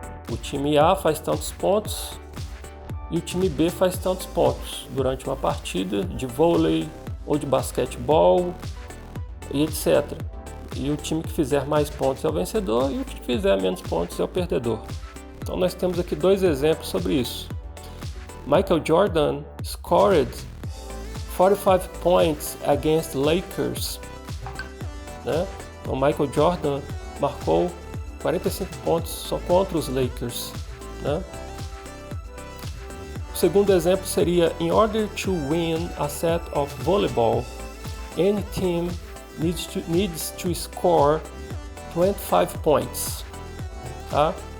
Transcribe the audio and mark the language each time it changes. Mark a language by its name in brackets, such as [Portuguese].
[Portuguese] O time A faz tantos pontos e o time B faz tantos pontos durante uma partida de vôlei ou de basquetebol e etc. E o time que fizer mais pontos é o vencedor e o que fizer menos pontos é o perdedor. Então nós temos aqui dois exemplos sobre isso. [English] Michael Jordan scored 45 points against Lakers, né? [Portuguese] Então Michael Jordan marcou 45 pontos só contra os Lakers, né? O segundo exemplo seria: [English] in order to win a set of volleyball, any team needs to score 25 points, tá?